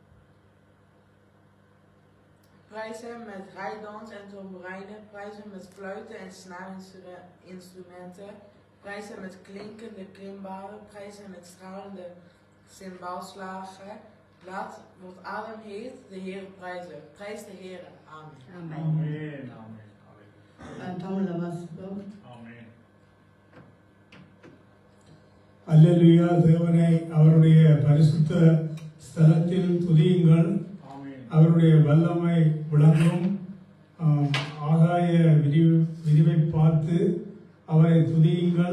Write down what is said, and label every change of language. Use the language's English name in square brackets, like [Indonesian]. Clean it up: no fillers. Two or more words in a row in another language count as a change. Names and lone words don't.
[Dutch] Prijs hem met rijdans en tamboerijnen, prijs hem met fluiten en snaarinstrumenten, prijs hem met klinkende klimbalen, prijs hem met stralende cymbaalslagen. Laat wat adem heeft de Heer prijzen. Prijs de Heer. Amen. Amen. Amen. Amen. [Tamil] அல்லேலூயா. தேவனை அவருடைய பரிசுத்த ஸ்தலத்தில் துதியுங்கள். அவருடைய வல்லமை விளங்கும். ஆகாய விரிவை பார்த்து அவரை துதியுங்கள்.